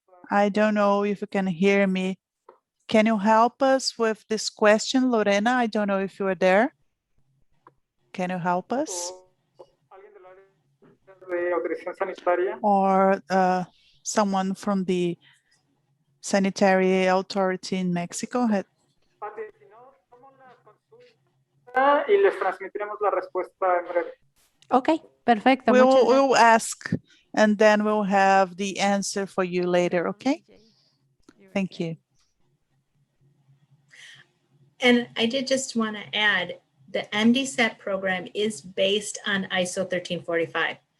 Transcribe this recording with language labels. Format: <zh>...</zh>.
<en>I don't know if you can hear me. Can you help us with this question, Lorena? I don't know if you are there. Can you help us?</en> <es>de autorización sanitaria.</es> <en>Or someone from the sanitary authority in Mexico?</en> <es>Pati, si no, tomo la consulta y les transmitiremos la respuesta en breve. Ok, perfecto. Muchas gracias.</es> <en>We'll ask and then we'll have the answer for you later, okay? Thank you. And I did just want to add, the MDSAP program is based on ISO 1345.</en>